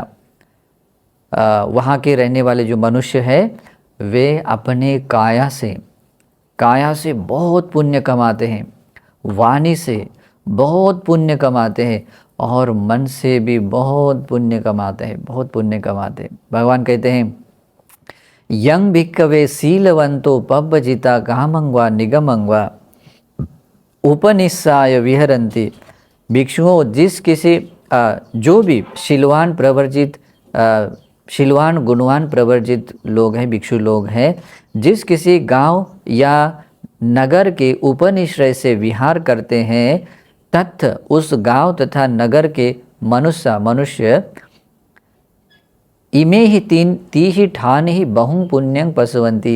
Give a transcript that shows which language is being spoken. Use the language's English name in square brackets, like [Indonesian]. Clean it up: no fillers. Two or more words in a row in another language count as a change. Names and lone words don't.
[Hindi] वहाँ के रहने वाले जो मनुष्य है वे अपने काया से बहुत पुण्य कमाते हैं, वाणी से बहुत पुण्य कमाते हैं और मन से भी बहुत पुण्य कमाते हैं, बहुत पुण्य कमाते हैं। [Pali] भगवान कहते हैं यं भिक्खवे शीलवंतो पब्बजिता कामंगवा निगमंगवा उपनिस्साय विहरन्ति। [Hindi] भिक्षुओं, जिस किसी जो भी शीलवान गुणवान प्रवर्जित लोग हैं, भिक्षु लोग हैं, जिस किसी गांव या नगर के उपनिश्रय से विहार करते हैं, तथ उस गांव तथा नगर के मनुष्य [Pali] इमे ही ती ही ठान ही बहु पुण्यं पशवंती।